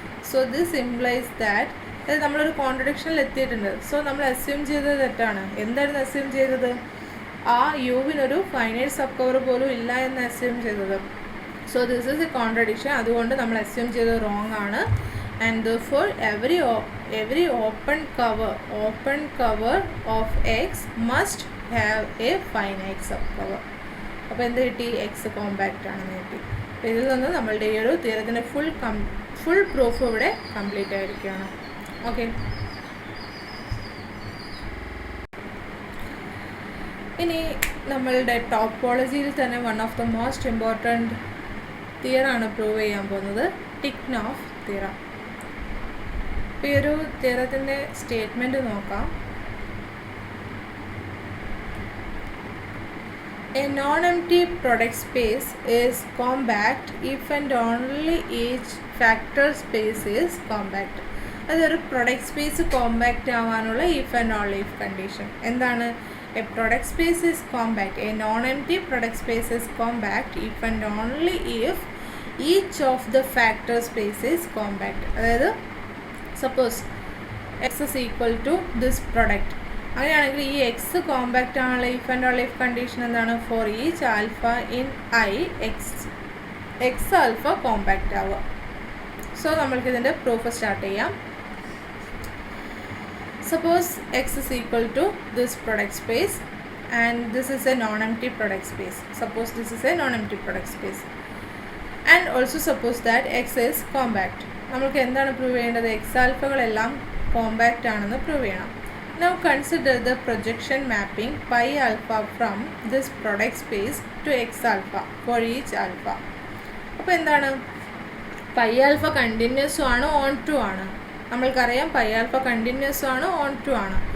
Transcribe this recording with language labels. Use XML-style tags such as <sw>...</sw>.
<en>so this implies that</en> <ml>അതായത് നമ്മളൊരു കോൺട്രഡിക്ഷനിൽ എത്തിയിട്ടുണ്ട്. സോ നമ്മൾ അസ്യൂം ചെയ്തത് തെറ്റാണ്. എന്തായിരുന്നു അസ്യൂം ചെയ്തത്? ആ യുവിനൊരു ഫൈനൈറ്റ് സബ് കവർ പോലും ഇല്ല എന്ന് അസ്യൂം ചെയ്തത്.</ml> <en>So this is a contradiction.</en> <ml>അതുകൊണ്ട് നമ്മൾ അസ്യൂം ചെയ്തത് റോങ് ആണ്.</ml> <en>And therefore every open cover of X must have a finite subcover.</en> <ml>അപ്പോൾ എന്ത് കിട്ടി? എക്സ് കോമ്പാക്റ്റ് ആണെന്ന് കിട്ടി. അപ്പോൾ ഇതിൽ നിന്ന് നമ്മളുടെ ഈ ഒരു തിയറത്തിൻ്റെ ഫുൾ പ്രൂഫ് ഇവിടെ കംപ്ലീറ്റ് ആയിരിക്കുകയാണ്. ഓക്കെ, ഇനി നമ്മളുടെ ടോപ്പോളജിയിൽ തന്നെ</ml> <en>one of the most important</en> <ml>തിയറാണ് prove ചെയ്യാൻ പോകുന്നത്, ടിക്നോഫ് തിയറം. അപ്പോൾ ഈ ഒരു തിയറത്തിൻ്റെ സ്റ്റേറ്റ്മെൻറ്റ് നോക്കാം.</ml> <en>A non-empty product space is compact if and only each factor space is compact.</en> <ml>അതൊരു പ്രൊഡക്റ്റ് സ്പേസ് കോമ്പാക്റ്റ് ആവാനുള്ള if and only if condition എന്താണ്?</ml> <en>A product space is compact, a non empty product space is compact if and only if each of the factor space is compact.</en> <ml>അതായത്</ml> <en>Suppose X is equal to this product.</en> <ml>അങ്ങനെയാണെങ്കിൽ ഈ X compact ആണുള്ള if and only if condition എന്താണ്?</ml> <en>for each alpha in I X alpha compact</en> <ml>ആവുക. So നമ്മൾക്കിതിൻ്റെ proof start ചെയ്യാം.</ml> <en>Suppose X is equal to this product space and this is a non-empty product space. Suppose this is a non-empty product space and also suppose that X is compact.</en> <ml>നമുക്ക് എന്താണ് prove ചെയ്യേണ്ടത്? X ആൽഫകളെല്ലാം compact ആണെന്ന് prove ചെയ്യണം.</ml> <en>Now consider the projection mapping pi alpha from this product space to X alpha for each alpha.</en> <ml>അപ്പോൾ എന്താണ്? Pi alpha കണ്ടിന്യൂസും ആണ് on to ആണ്. നമ്മൾക്കറിയാം പൈ ആൽഫ കണ്ടിന്യൂസും ആണ് ഓൺ ടു ആണ്.</ml>